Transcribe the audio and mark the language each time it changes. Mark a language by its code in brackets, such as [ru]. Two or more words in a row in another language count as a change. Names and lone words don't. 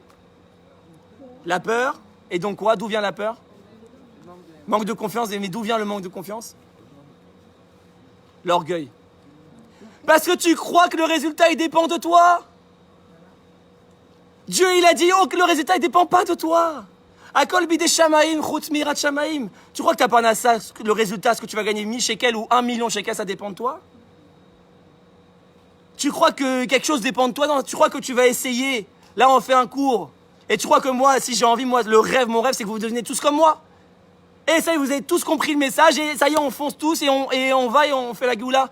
[fr] La peur. Et donc quoi? D'où vient la peur? Manque de confiance. Mais d'où vient le manque de confiance? L'orgueil. Parce que tu crois que le résultat, il dépend de toi. Dieu, il a dit, oh, que le résultat, il dépend pas de toi. [he] הכל בידי שמים חוץ מיראת שמים. [fr] Tu crois que t'as pas ça, le résultat, ce que tu vas gagner 1000 shekels ou 1 million shekels, ça dépend de toi? Tu crois que quelque chose dépend de toi? Non, tu crois que tu vas essayer. Là, on fait un cours. Et tu crois que moi, si j'ai envie, moi, mon rêve, c'est que vous devenez tous comme moi. Et ça y est, vous avez tous compris le message, et ça y est, on fonce tous, et on va, et on fait la goula.